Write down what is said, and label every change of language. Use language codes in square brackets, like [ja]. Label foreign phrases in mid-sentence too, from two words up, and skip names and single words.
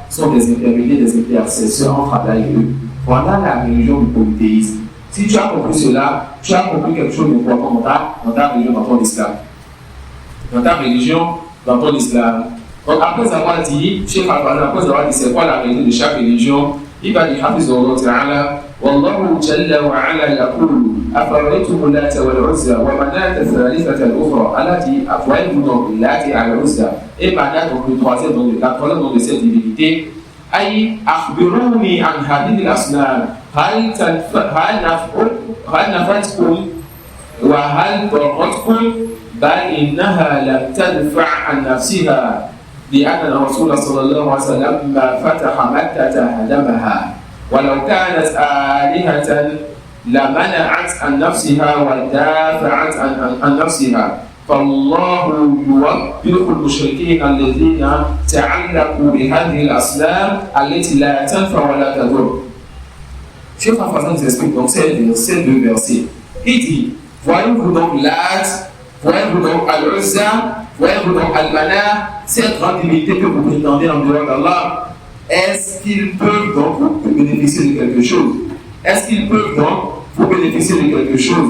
[fr] Sont des intermédiaires, des intercesseurs entre Allah et eux. Voilà la religion du polythéisme. Si tu as compris cela, tu as compris quelque chose d'important dans ta religion, dans ton islam. Dans ta religion, dans ton islam. Donc après avoir dit, Cheikh Al-Fadl, après avoir dit c'est quoi la religion de chaque religion, il va dire [ar] حفظه الله تعالى والله جل وعلا يقول أفرأيتم اللات والعزى ومناة الثالثة الأخرى. [fr] Allah dit, voyez-vous donc Lata et Al-Uzza, et Manat, donc le troisième, donc la troisième donc de cette divinité, [ar] أي أخبروني عن هذه الأصنام هل نفتكم وهل ضرتكم بل إنها لم تدفع عن نفسها لأن الرسول صلى الله عليه وسلم لما فتح مكة هدمها ولو كانت آلهة لمنعت عن نفسها ودافعت عن نفسها فالله يوبخ المشركين الذين تعلقوا بهذه الأصنام التي لا تنفع ولا تضر. [fr] Cheikh Al-Fadl nous explique donc ces deux versets. Il dit, voyez-vous donc Lat, voyez-vous donc Al-Uzza, voyez-vous donc Al-Mana, ces grandes divinités que vous prétendez en dehors d'Allah, est-ce qu'ils peuvent donc vous bénéficier de quelque chose? Est-ce qu'ils peuvent donc vous bénéficier de quelque chose?